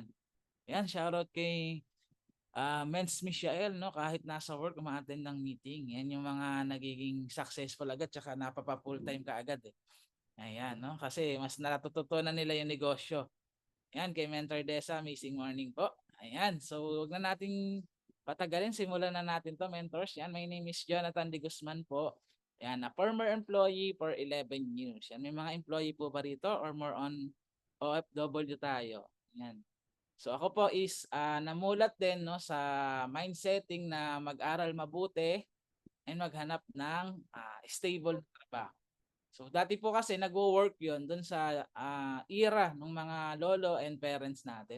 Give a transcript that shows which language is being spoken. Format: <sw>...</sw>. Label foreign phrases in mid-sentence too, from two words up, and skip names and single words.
<tl>Ayan, shoutout kay Mens Michael 'no, kahit nasa work uma-attend ng meeting. 'Yan yung mga nagiging successful agad tsaka napapa-full-time kaagad, eh. Ayan 'no, kasi mas natututunan nila yung negosyo. Ayan, kay Mentor Desa,</tl> <en>amazing morning</en> <tl>po. Ayan, so wag na nating patagalin, simulan na natin 'to mentors. Yan,</tl> <en>my name is Jonathan De Guzman po.</en> <tl>Yan,</tl> <en>a former employee for 11 years.</en> <tl>Yan, may mga employee po ba rito or</tl> <en>more on OFW</en> <tl>tayo? Yan. So ako po is namulat din no sa mindsetting na mag-aral mabuti and maghanap ng stable na trabaho. So dati po kasi</tl> <en>nagwo-work</en> <tl>'yon do'n sa, era ng mga lolo and parents natin.</tl>